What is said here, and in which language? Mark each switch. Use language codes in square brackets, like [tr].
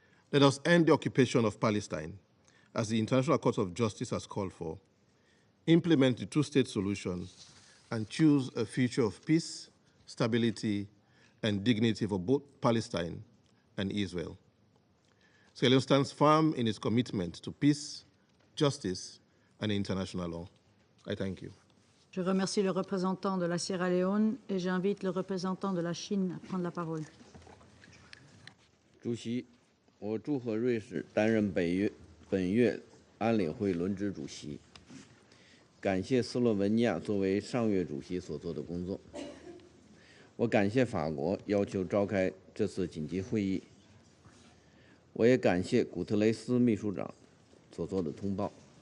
[en] Let us end the occupation of Palestine, as the International Court of Justice has called for, implement the two-state solution, and choose a future of peace, stability, and dignity for both Palestine and Israel. Sierra Leone stands firm in its commitment to peace, justice, and international law. I thank you. [fr] Je remercie le représentant de la Sierra Leone et j'invite le représentant de la Chine à prendre la parole. [zh] 主席，我祝贺瑞士担任本月安理会轮值主席，感谢斯洛文尼亚作为上月主席所做的工作。我感谢法国要求召开这次紧急会议，我也感谢古特雷斯秘书长所做的通报。